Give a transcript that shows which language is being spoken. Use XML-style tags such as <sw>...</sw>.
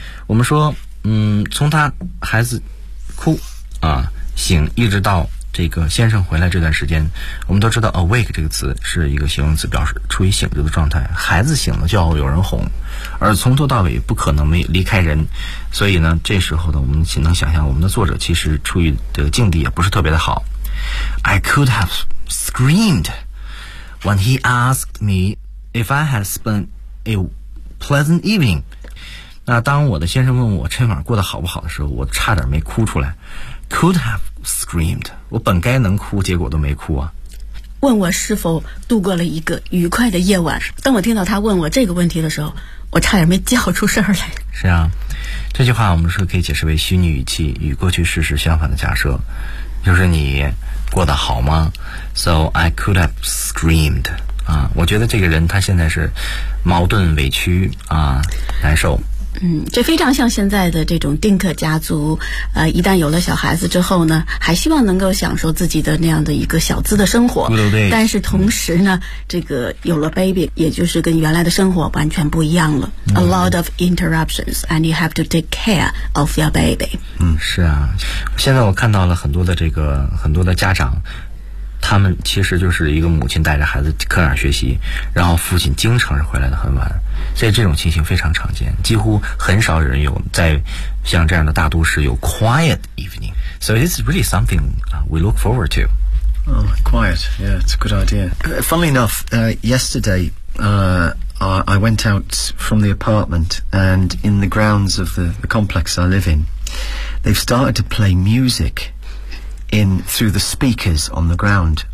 <zh>我们说从他孩子哭啊醒一直到这个先生回来这段时间，我们都知道 awake 这个词是一个形容词，表示处于醒着的状态。孩子醒了就要有人哄，而从头到尾不可能没离开人，所以呢这时候呢我们能想象我们的作者其实处于的境地也不是特别的好。</zh> <en>I could have screamed when he asked me if I had spent a pleasant evening。</en> <zh>那当我的先生问我这晚过得好不好的时候，我差点没哭出来。</zh> <en>could haveScreamed，</en> <zh>我本该能哭，结果都没哭啊。问我是否度过了一个愉快的夜晚。当我听到他问我这个问题的时候，我差点没叫出声来。是啊，这句话我们说可以解释为虚拟语气，与过去事实相反的假设，就是你过得好吗 ？</zh> <en>So I could have screamed。</en> <zh>啊，我觉得这个人他现在是矛盾、委屈啊，难受。嗯，这非常像现在的这种丁克家族，一旦有了小孩子之后呢，还希望能够享受自己的那样的一个小资的生活，但是同时呢，这个有了 baby， 也就是跟原来的生活完全不一样了。</zh> <en>A lot of interruptions, and you have to take care of your baby。</en> <zh>嗯，是啊，现在我看到了很多的这个很多的家长。他们其实就是一个母亲带着孩子课上学习，然后父亲经常是回来的很晚，所以这种情形非常常见，几乎很少有人有在像这样的大都市有 quiet evening。</zh> <en>So it's really something we look forward to. Oh, quiet, yeah, it's a good idea. Funnily enough, yesterday I went out from the apartment, and in the grounds of the complex I live in, they've started to play musicin through the speakers on the ground.</en>